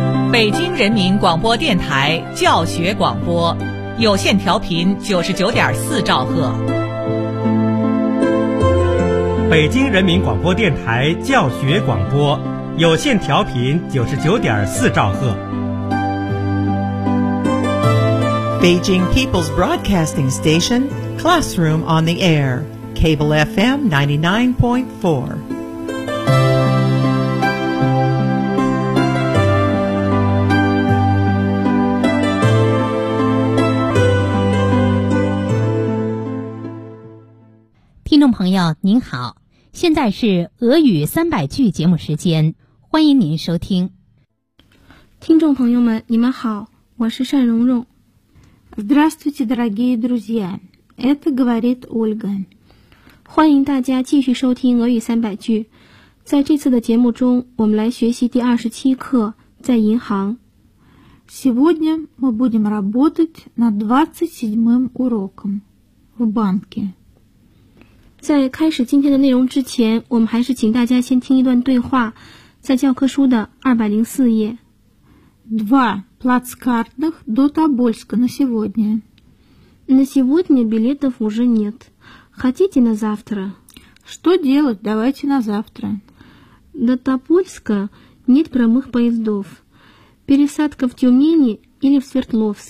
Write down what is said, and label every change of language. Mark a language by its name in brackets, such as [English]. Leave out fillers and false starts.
[Chinese] 北京人民广播电台教学广播，有线调频99.4兆赫。北京人民广播电台教学广播，有线调频99.4兆赫。 [English] Beijing People's Broadcasting Station, Classroom on the Air, Cable FM 99.4. Listeners, [Chinese] 朋友您好，现在是俄语三百句节目时间，欢迎您收听。听众朋友们，你们好，我是单蓉蓉。 [Russian] Здравствуйте, дорогие друзья! Это говорит Ольга. [Chinese] 欢迎大家继续收听俄语三百句。在这次的节目中，我们来学习第27课，在银行。 [Russian] Сегодня мы будем работать над 27-м уроком в банке. [Chinese] 在开始今天的内容之前，我们还是请大家先听一段对话，在教科书的204页。 [Russian] Два плацкартных до Тобольска на сегодня. На сегодня билетов уже нет. Хотите на завтра? Что делать? Давайте на завтра. До Тобольска нет прямых поездов. Пересадка в Тюмени или в Свердловск.